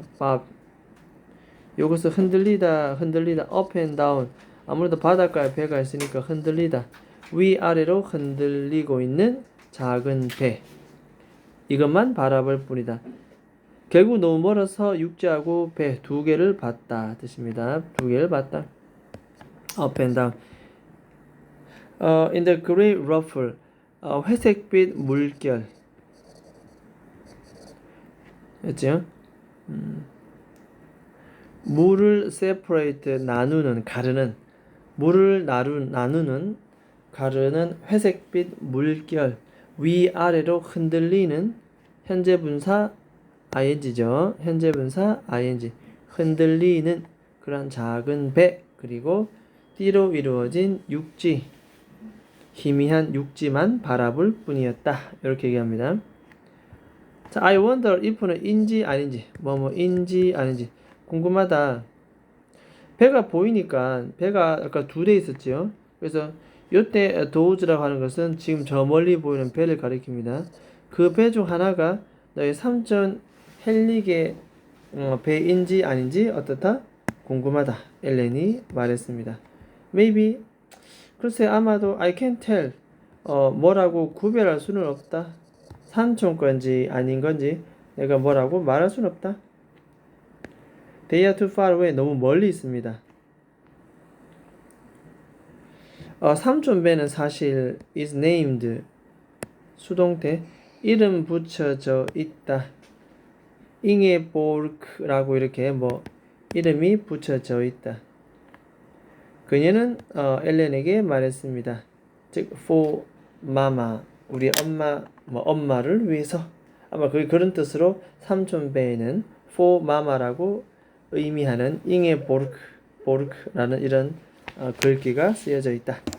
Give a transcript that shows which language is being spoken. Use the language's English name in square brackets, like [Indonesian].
[Korean] bob 요것을 흔들리다 [English] up and down [Korean] 아무래도 바닷가에 배가 있으니까 흔들리다 위아래로 흔들리고 있는 작은 배 이것만 바라볼 뿐이다. 결국 너무 멀어서 육지하고 배 두 개를 봤다 뜻입니다. 두 개를 봤다. [English] up and down. In the gray ruffle [Korean] 회색빛 물결 였죠? 물을 separate 나누는 가르는 물을 나누는 가르는 회색빛 물결 위아래로 흔들리는 현재 분사 ing죠. 현재 분사 ing 흔들리는 그런 작은 배 그리고 띠로 이루어진 육지 희미한 육지만 바라볼 뿐이었다. 이렇게 얘기합니다. 자, [English] I wonder if [Korean] 는 인지 아닌지 뭐뭐인지 아닌지 궁금하다. 배가 보이니까 배가 아까 두 대 있었죠. 그래서 이때 도우즈라고 하는 것은 지금 저 멀리 보이는 배를 가리킵니다. 그 배 중 하나가 너의 삼촌 헨릭의 배인지 아닌지 어떻다? 궁금하다. 엘렌이 말했습니다. Maybe 글쎄 아마도 [English] I can't tell [Korean] 뭐라고 구별할 수는 없다. 삼촌 건지 아닌 건지 내가 뭐라고 말할 수는 없다. [English] They are too far away [Korean] 너무 멀리 있습니다. 삼촌 배는 사실 [English] is named [Korean] 수동태 이름 붙여져 있다. 잉에보르크라고 이렇게 이름이 붙여져 있다. 그녀는 엘렌에게 말했습니다. 즉 [English] for mama [Korean] 우리 엄마를 위해서 아마 그런 뜻으로 삼촌 배에는 for mama라고 의미하는 잉에보르크라는 이런 글귀가 쓰여져 있다.